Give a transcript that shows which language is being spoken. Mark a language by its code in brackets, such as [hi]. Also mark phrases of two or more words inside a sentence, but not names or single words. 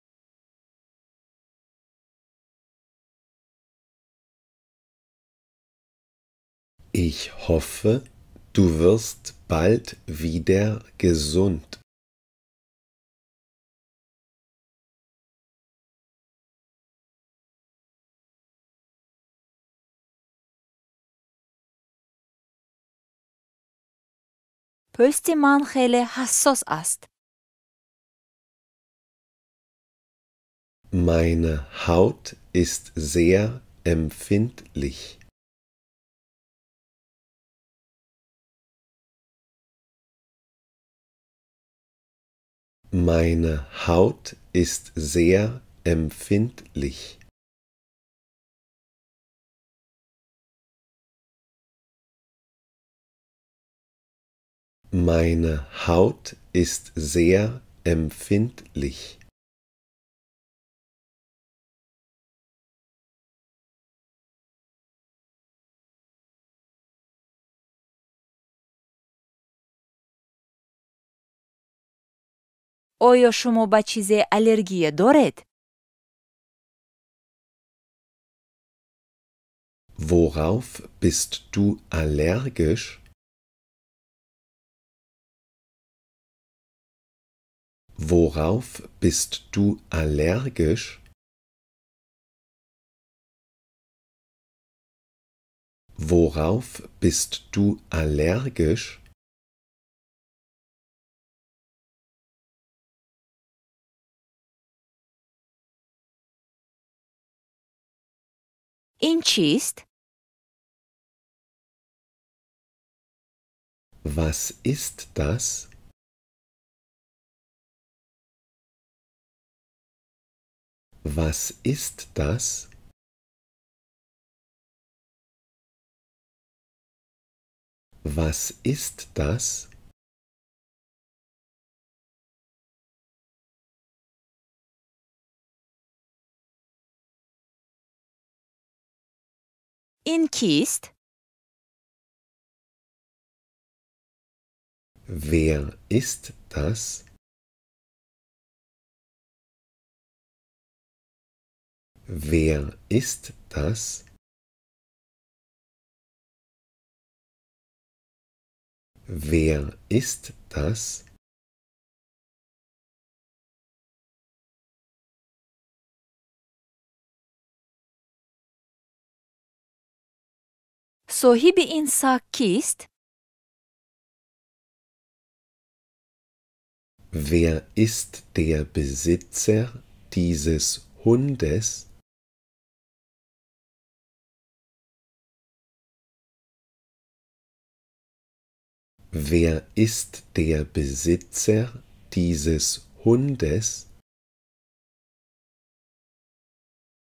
[de] Ich hoffe, du wirst bald wieder gesund. [fa] پوست من خیلی حساس است. [de] Meine Haut ist sehr empfindlich. Meine Haut ist sehr empfindlich. Meine Haut ist sehr empfindlich. [fa] آیا شما به چیزی الرژی دارید؟ [de] Worauf bist du allergisch? Worauf bist du allergisch? Worauf bist du allergisch? [fa] این چیست؟ [de] Was ist das? Was ist das? Was ist das? [fa] این کیست؟ [de] Wer ist das? Wer ist das? Wer ist das? [fa] صاحب این ساک کیست؟ [de] Wer ist der Besitzer dieses Hundes? Wer ist der Besitzer dieses Hundes?